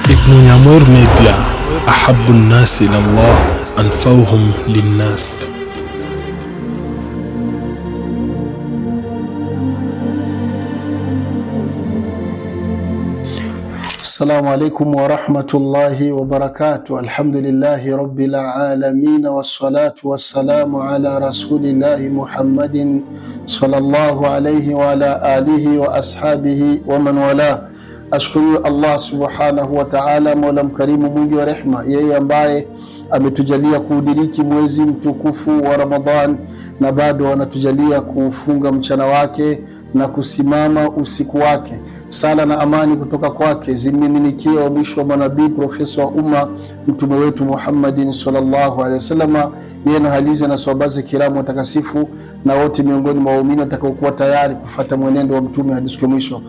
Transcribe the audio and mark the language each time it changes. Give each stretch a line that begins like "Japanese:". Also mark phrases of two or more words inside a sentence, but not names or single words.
Arabic: Munyamweru Media, أحب الناس إلى الله أنفعهم للناس. السلام عليكم ورحمة الله وبركاته. الحمد لله رب العالمين والصلاة والسلام على رسول الله محمد صلى الله عليه وعلى آله وأصحابه ومن والاه.
Swahili: Ashukuru Allah
Arabic: سبحانه وتعالى,
Swahili: mola mkarimu mwingi wa rehma, yeye ambaye ametujalia kuudiriki mwezi mtukufu wa Ramadhan na bado anatujalia kufunga mchana wake na kusimama usiku wake. Sala na amani kutoka kwake zimiminikie wa mwisho wa manabii, profesa wa umma, mtume wetu Muhammadin
Arabic: صلى الله عليه وسلم,
Swahili: yeye na halizi na sahabaze kiramu watakasifu na wote miongoni mwa waumini watakaokuwa tayari kufuata mwenendo wa mtume hadi siku ya mwisho.